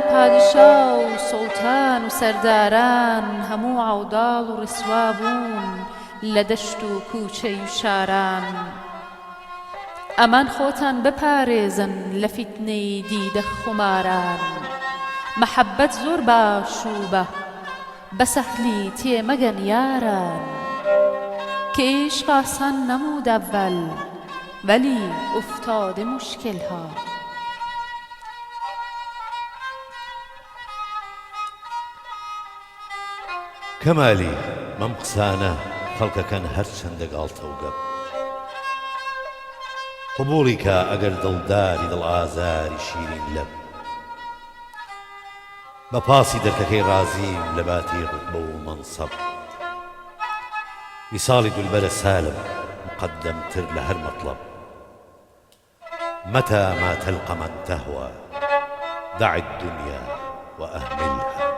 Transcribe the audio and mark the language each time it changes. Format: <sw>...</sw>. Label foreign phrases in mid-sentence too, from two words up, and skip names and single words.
<ckb>پادشا و سوڵتان و سەرداران هەموو عەوداڵ و ڕیسوا بوون لە دەشت و کووچەی و شاران ئەمان خۆتان بپارێزن لە فیتنەی دیدە خماران مەحەبەت زۆر باش و بە سەهلی تێمەگەن یاران</ckb> <fa>که عشق آسان نمود اول ولی افتاده مشکل ها</fa> <ckb>کەمالی مەم قسانە خەڵکەکەن هەرچەندە گاڵتە و گەب قبوڵی کە ئەگەر دڵداری دڵ ئازاری شیرین لەب بە پاسی دەرکەکەی رازیم لە باتی ڕوتبە و مەنسەب ویساڵی دولبەرە سالم مقدمتر لە هەر مەطلب</ckb> <ar>متى ما تلقى من تهوى دع الدنيا وأهملها.</ar>